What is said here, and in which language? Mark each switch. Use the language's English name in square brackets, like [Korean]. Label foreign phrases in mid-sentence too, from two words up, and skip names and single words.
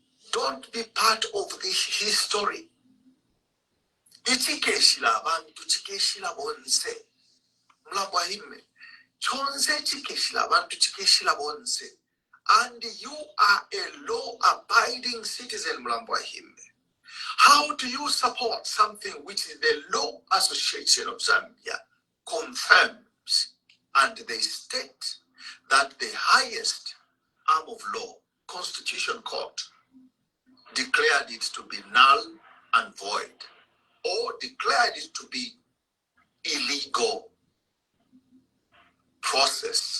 [English] Don't be part of the history. [Bemba] Ichikeshila abantu chikeshila bonse. Mulambwa hime. Chonse chikeshila abantu chikeshila bonse. [English] And you are a law-abiding citizen, [Bemba] Mulambwa hime. [English] How do you support something which the Law Association of Zambia confirms, and they state that the highest arm of law, Constitution Court, declared it to be null and void, or declared it to be illegal process?